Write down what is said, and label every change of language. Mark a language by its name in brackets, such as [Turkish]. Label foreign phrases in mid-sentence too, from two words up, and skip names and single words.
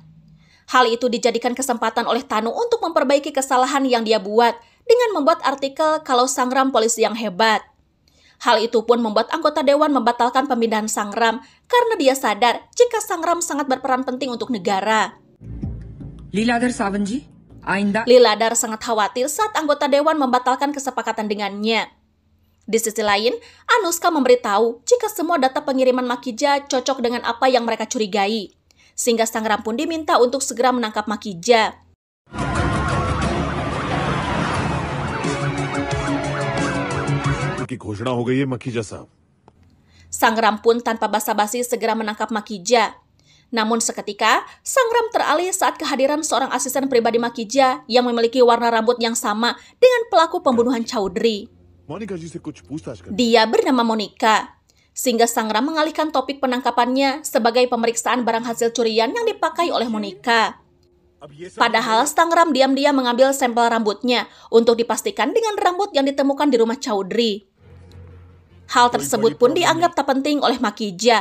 [Indonesian] Hal itu dijadikan kesempatan oleh Tanu untuk memperbaiki kesalahan yang dia buat dengan membuat artikel kalau Sangram polisi yang hebat. Hal itu pun membuat anggota dewan membatalkan pemindahan Sangram karena dia sadar jika Sangram sangat berperan penting untuk negara. [Hindi] लीलाधर सावंत जी, आइंदा [Indonesian] Liladhar sangat khawatir saat anggota dewan membatalkan kesepakatan dengannya. Di sisi lain, Anushka memberitahu jika semua data pengiriman Makija cocok dengan apa yang mereka curigai. Sehingga Sangram pun diminta untuk segera menangkap Makija. [Hindi] की घोषणा हो गई है मखीजा साहब। [Indonesian] Sangram pun tanpa basa-basi segera menangkap Makija. Namun seketika, Sangram teralih saat kehadiran seorang asisten pribadi Makija yang memiliki warna rambut yang sama dengan pelaku pembunuhan Chaudhry. [Hindi] मोनिका जी से कुछ पूछताछ कर। [Indonesian] Dia bernama Monica. Sehingga Sangram mengalihkan topik penangkapannya sebagai pemeriksaan barang hasil curian yang dipakai oleh Monica. Padahal Sangram diam-diam mengambil sampel rambutnya untuk dipastikan dengan rambut yang ditemukan di rumah Chaudhry. Hal tersebut pun dianggap tak penting oleh Makija.